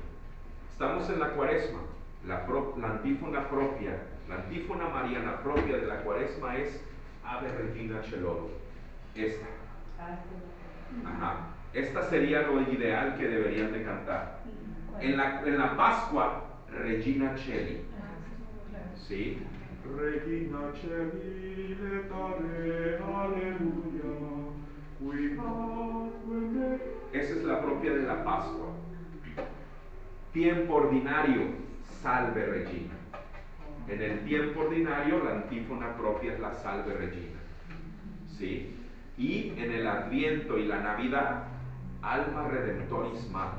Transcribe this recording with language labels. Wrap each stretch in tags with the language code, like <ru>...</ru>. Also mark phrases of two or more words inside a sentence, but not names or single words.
<es>Estamos en la Cuaresma, la antífona propia, la antífona mariana propia de la Cuaresma es Ave Regina Coeli. Esta. Ajá. Esta sería lo ideal que deberían de cantar. En la Pascua, Regina Coeli. ¿Sí?</es> <la>Regina Coeli, letare, aleluya, cuidadme.</la> <es>Esa es la propia de la Pascua. Tiempo ordinario, Salve Regina. En el tiempo ordinario, la antífona propia es la Salve Regina. ¿Sí? Y en el Adviento y la Navidad, Alma Redemptoris Mater.</es>